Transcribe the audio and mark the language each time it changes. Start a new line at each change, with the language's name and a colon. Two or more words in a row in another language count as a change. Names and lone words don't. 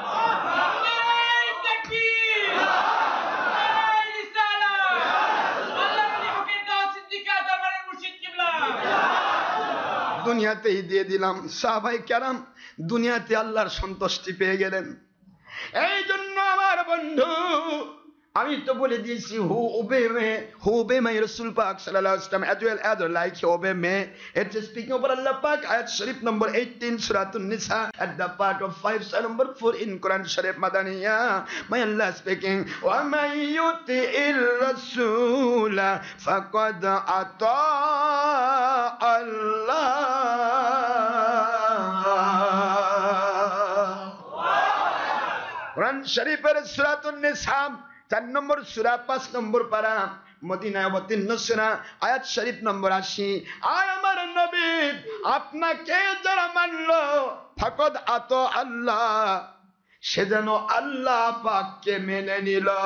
Bangla: দুনিয়াতেই দিয়ে দিলাম। সাহাবায়ে কেরাম দুনিয়াতে আল্লাহর সন্তুষ্টি পেয়ে গেলেন। এই জন্য আমার বন্ধু, আমি তো বলে দিয়েছি,
English: who obey my Rasul Pak
Arabic: صلى الله عليه وسلم
English: as well as like he obey me. It's speaking over Allah Pak, ayat Sharif number 18 Surah An-Nisa at the part of 5 Surah number 4 in Quran Sharif Madaniya. My Allah speaking,
Arabic: ومن يطع الرسول فقد أطاع الله.
Bangla: Quran Sharifের Surah An-Nisa 4 নম্বর সূরা 5 নম্বর পারা, মদিনায় অবতীর্ণ সূরা, আয়াত শরীফ নম্বর 80। আর আমার নবী আপনাকে যারা মানলো
Arabic: فقد أطاع الله,
Bangla: সে যেন আল্লাহ পাককে মেনে নিল।